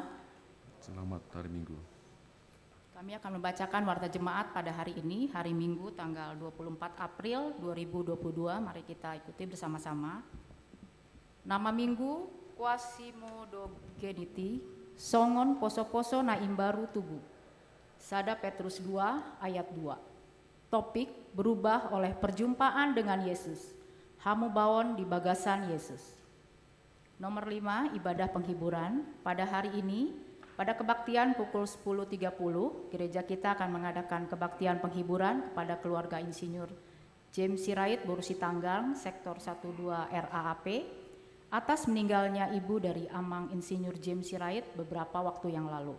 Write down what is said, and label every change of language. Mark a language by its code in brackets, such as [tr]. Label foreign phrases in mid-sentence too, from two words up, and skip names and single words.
[id] Selamat hari Minggu. Kami akan membacakan warta jemaat pada hari ini, hari Minggu tanggal 24 April 2022. Mari kita ikuti bersama-sama. Nama Minggu, Quasimodogeniti, [bbc] Songon Poso-Poso Naim Baru Tubuh. [id] Sada Petrus 2 ayat 2. Topik, berubah oleh perjumpaan dengan Yesus. [bbc] Hamu bawon di bagasan Yesus. [id] Nomor 5, ibadah penghiburan. Pada hari ini, pada kebaktian pukul 10.30, gereja kita akan mengadakan kebaktian penghiburan kepada keluarga Insinyur James Sirait, Borusi Tanggang, Sektor 12 RAAP, atas meninggalnya ibu dari Amang Insinyur James Sirait beberapa waktu yang lalu.